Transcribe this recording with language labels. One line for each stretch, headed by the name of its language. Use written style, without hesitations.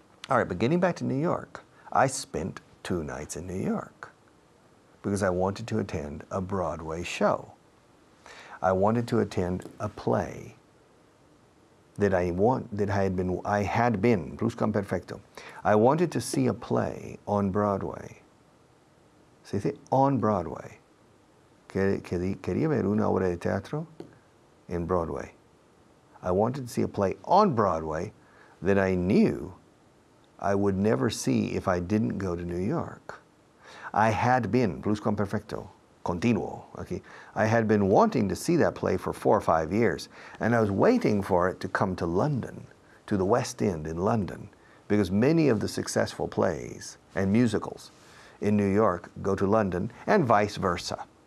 English: All right, but getting back to New York, I spent 2 nights in New York because I wanted to attend a Broadway show. I wanted to attend a play that I had been,
Spanish: Bruscan Perfecto.
English: I wanted to see a play on Broadway.
Spanish: Se dice
English: on Broadway.
Spanish: Quería ver una obra de teatro en Broadway.
English: I wanted to see a play on Broadway that I knew I would never see if I didn't go to New York. I had been,
Spanish: Bruscan Perfecto, continuo.
English: Okay. I had been wanting to see that play for 4 or 5 years, and I was waiting for it to come to London, to the West End in London, because many of the successful plays and musicals in New York go to London, and vice versa.